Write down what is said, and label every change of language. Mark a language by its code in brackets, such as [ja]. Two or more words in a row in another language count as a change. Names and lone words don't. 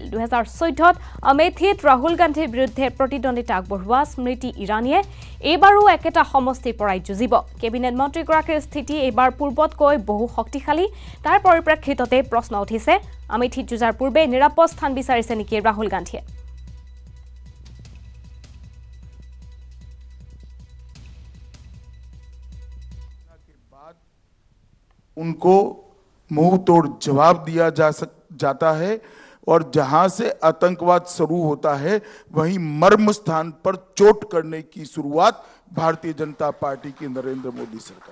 [as] 2014ত আমেথিত ৰাহুল গান্ধীৰ বিৰুদ্ধে প্ৰতিদ্বন্দ্বিতা আগবঢ়োৱা স্মৃতি ইৰাণীয়ে এইবাৰো একেটা সমষ্টিৰ পৰাই যুঁজিব। কেবিনেট মন্ত্ৰীগৰাকীৰ স্থিতি এইবাৰ পূৰ্বতকৈ বহু শক্তিশালী। তাৰ পৰিপ্ৰেক্ষিততে প্ৰশ্ন উঠিছে আমেথিত যুঁজাৰ পূৰ্বে নিৰাপদ স্থান বিচাৰিছে নেকি ৰাহুল গান্ধীয়ে। [hi] उनको मुंह तोड़ जवाब दिया जाता है और जहां से आतंकवाद शुरू होता है वहीं मर्म स्थान पर चोट करने की शुरुआत भारतीय जनता पार्टी की नरेंद्र मोदी सरकार।